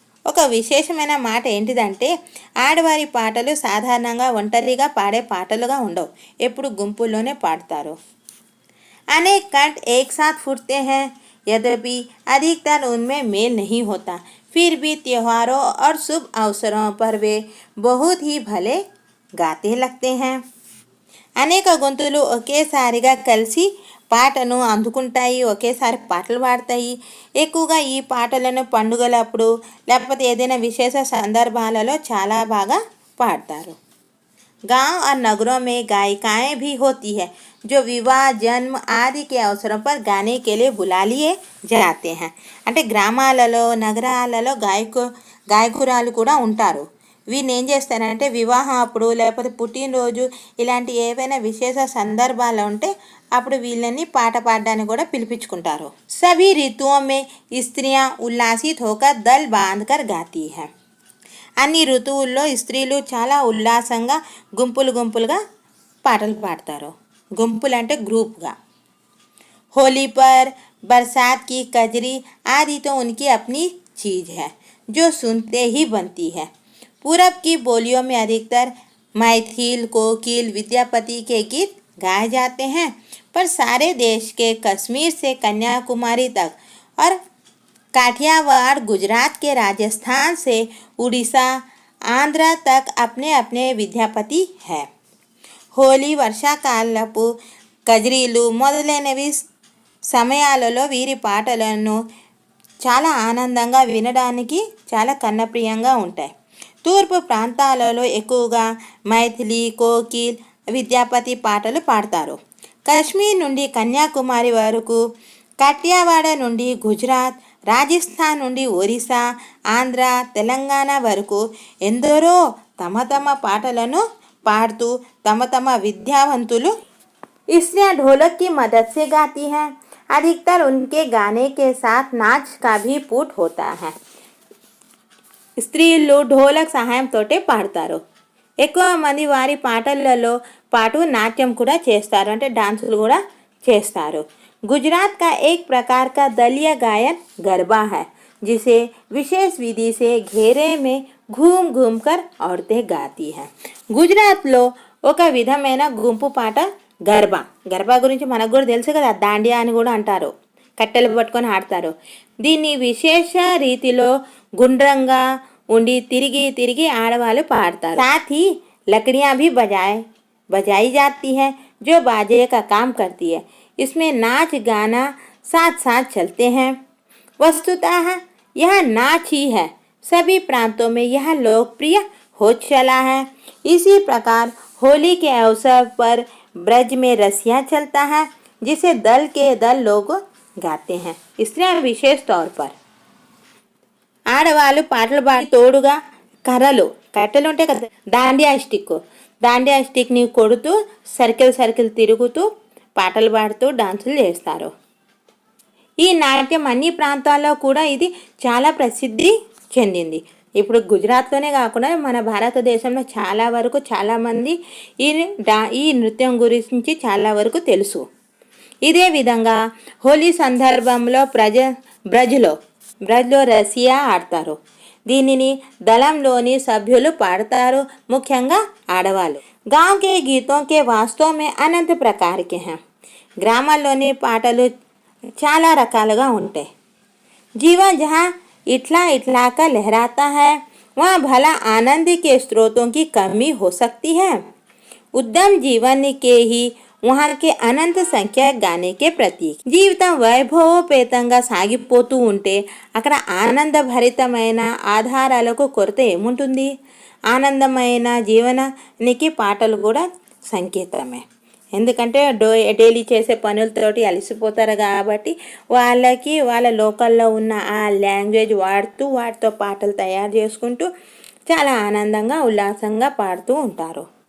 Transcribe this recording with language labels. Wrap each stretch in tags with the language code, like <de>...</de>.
<te>ఒక విశేషమైన మాట ఏంటిదంటే ఆడవారి పాటలు సాధారణంగా ఒంటరిగా పాడే పాటలుగా ఉండవు, ఎప్పుడు గుంపుల్లోనే పాడతారు.</te> <hi>अनेक कंठ एक साथ फूटते हैं, यद्यपि अधिकतर उनमें मेल नहीं होता. फिर भी त्योहारों और शुभ अवसरों पर वे बहुत ही भले गाते लगते हैं.</hi> <te>అనేక గొంతులు ఒకేసారిగా కలిసి పాటను అందుకుంటాయి, ఒకేసారి పాటలు పాడతాయి. ఎక్కువగా ఈ పాటలను పండుగలప్పుడు లేకపోతే ఏదైనా విశేష సందర్భాలలో చాలా బాగా పాడతారు.</te> <hi>गांव और नगरों में गायिकाएं भी होती है जो विवाह जन्म आदि के अवसरों पर गाने के लिए बुला लिए जाते हैं.</hi> <te>అంటే గ్రామాలలో నగరాలలో గాయకురాలు కూడా ఉంటారు. వీళ్ళు ఏం చేస్తారంటే వివాహం అప్పుడు లేకపోతే పుట్టినరోజు ఇలాంటి ఏవైనా విశేష సందర్భాలు ఉంటే అప్పుడు వీళ్ళని పాట పాడడానికి కూడా పిలిపించుకుంటారు.</te> <hi>सभी ऋतुओं में स्त्रियां उल्लासित होकर दल बांधकर गाती हैं.</hi> <te>అన్ని ఋతువుల్లో స్త్రీలు చాలా ఉల్లాసంగా గుంపులుగా పాటలు పాడతారు. గుంపులు అంటే గ్రూప్గా.</te> <hi>होली पर बरसात की कजरी आदि तो उनकी अपनी चीज़ है जो सुनते ही बनती है. पूरब की बोलियों में अधिकतर मैथिल कोकिल विद्यापति के गीत गाए जाते हैं, पर सारे देश के कश्मीर से कन्याकुमारी तक और काठियावाड़ गुजरात के राजस्थान से उड़ीसा आंध्र तक अपने अपने विद्यापति है.</hi> <te>హోలీ వర్షాకాలపు కజరీలు మొదలైనవి సమయాలలో వీరి పాటలను చాలా ఆనందంగా వినడానికి చాలా కన్నప్రియంగా ఉంటాయి. తూర్పు ప్రాంతాలలో ఎక్కువగా మైథిలి కోకిల్ విద్యాపతి పాటలు పాడతారు. కాశ్మీర్ నుండి కన్యాకుమారి వరకు, కాఠియావాడ నుండి గుజరాత్, రాజస్థాన్ నుండి ఒరిస్సా ఆంధ్ర తెలంగాణ వరకు ఎందరో తమ తమ పాటలను पाड़तू तम विद्यावंतुलु</te> <hi>इसलिए ढोलक की मदद से गाती हैं. अधिकतर उनके गाने के साथ नाच का भी पुट होता है.</hi> <te>స్త్రీలు ఢోలక్ సహాయంతో పాడతారు. ఎక్కువ మంది వారి పాటలలో పాటు నాట్యం కూడా చేస్తారు, అంటే డాన్సులు కూడా చేస్తారు.</te> <hi>गुजरात का एक प्रकार का दलीय गायन गरबा है, जिसे विशेष विधि से घेरे में घूम घूम कर औरतें गाती हैं.</hi> <te>గుజరాత్లో ఒక విధమైన గుంపు పాట గర్బా. గర్బా గురించి మనకు కూడా తెలుసు కదా, దాండియా అని కూడా అంటారు. కట్టెలు పట్టుకొని ఆడతారు. దీన్ని విశేష రీతిలో గుండ్రంగా ఉండి తిరిగి తిరిగి ఆడవాళ్ళు పాడతారు.</te> <hi>साथ ही लकड़ियाँ भी बजाई जाती हैं जो बाजे का काम करती है. इसमें नाच गाना साथ साथ चलते हैं. वस्तुतः यह नाच ही है. सभी प्रांतों में यह लोकप्रिय हो चला है. इसी प्रकार होली के अवसर पर ब्रज में रसिया चलता है, जिसे दल के दल लोग गाते हैं. इसलिए विशेष तौर पर</hi> <te>ఆడవాళ్ళు పాటలు పాడి తోడుగా కట్టెలు ఉంటాయి కదా, దాండియా స్టిక్ని కొడుతూ సర్కిల్ తిరుగుతూ పాటలు పాడుతూ డాన్సులు చేస్తారు. ఈ నాట్యం అన్ని ప్రాంతాల్లో కూడా ఇది చాలా ప్రసిద్ధి చెందింది. ఇప్పుడు గుజరాత్లోనే కాకుండా మన భారతదేశంలో చాలా వరకు చాలామంది ఈ నృత్యం గురించి చాలా వరకు తెలుసు. ఇదే విధంగా హోలీ సందర్భంలో బ్రజ్లో రసియా ఆడతారు. దీనిని దళంలోని సభ్యులు పాడతారు, ముఖ్యంగా ఆడవాళ్ళు.</te> <hi>गांव के गीतों के वास्तव में अनंत प्रकार के हैं.</hi> <te>గ్రామాల్లోని పాటలు చాలా రకాలుగా ఉంటాయి.</te> <hi>जीवन जहाँ इटला का लहराता है, वहाँ भला आनंद के स्रोतों की कमी हो सकती है. उद्यम जीवन के ही वहाँ के अनंत संख्या गाने के प्रतीक.</hi> <te>జీవితం వైభవోపేతంగా సాగిపోతూ ఉంటే అక్కడ ఆనందభరితమైన ఆధారాలకు కొరత ఏముంటుంది? ఆనందమైన జీవనానికి పాటలు కూడా సంకేతమే. ఎందుకంటే డైలీ చేసే పనులతోటి అలసిపోతారు కాబట్టి వాళ్ళకి వాళ్ళ లోకల్లో ఉన్న ఆ లాంగ్వేజ్ వాటితో పాటలు తయారు చేసుకుంటూ చాలా ఆనందంగా ఉల్లాసంగా పాడుతూ ఉంటారు.</te>